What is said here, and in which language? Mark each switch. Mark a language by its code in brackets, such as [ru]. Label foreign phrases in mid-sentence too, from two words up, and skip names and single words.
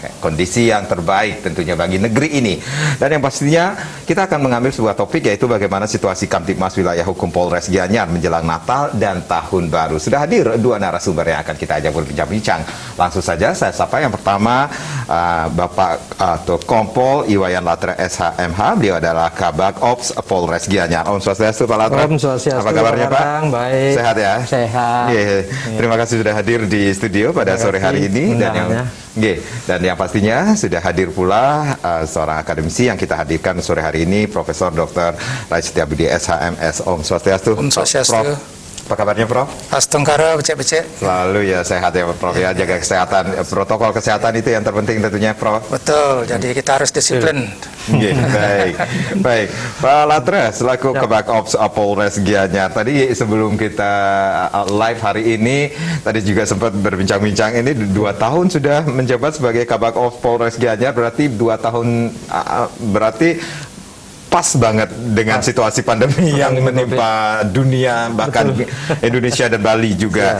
[id] Kondisi yang terbaik tentunya bagi negeri ini. Dan yang pastinya kita akan mengambil sebuah topik, yaitu bagaimana situasi Kamtibmas Wilayah Hukum Polres Gianyar menjelang Natal dan Tahun Baru. Sudah hadir dua narasumber yang akan kita ajak berbincang-bincang. Langsung saja saya sapa yang pertama Bapak Kompol Iwayan Latre SHMH. Beliau adalah Kabag Ops Polres Gianyar. [ban] Om Swastiastu [id] Pak Latre. [ban] Om Swastiastu. [id] Apa kabarnya Pak? Baik. Sehat ya? Sehat. Terima kasih sudah hadir di studio pada sore hari ini. Dan yang pastinya sudah hadir pula seorang akademisi yang kita hadirkan sore hari ini, Profesor Dr. Rai Setiabudi SHMS. [ban] Om Swastiastu. Om Swastiastu. [id] Prof, apa kabarnya Prof? [ban] Astungkara, becek-becek. [id] Selalu ya sehat ya Prof ya, jaga kesehatan. Protokol kesehatan itu yang terpenting tentunya Prof. Betul, jadi kita harus disiplin. Baik. Pak Latre selaku Kabag Ops Polres Gianyar. Tadi sebelum kita live hari ini, tadi juga sempat berbincang-bincang, ini 2 tahun sudah menjabat sebagai Kabag Ops Polres Gianyar, berarti 2 tahun berarti pas banget dengan situasi pandemi yang menimpa dunia, bahkan Indonesia dan Bali juga.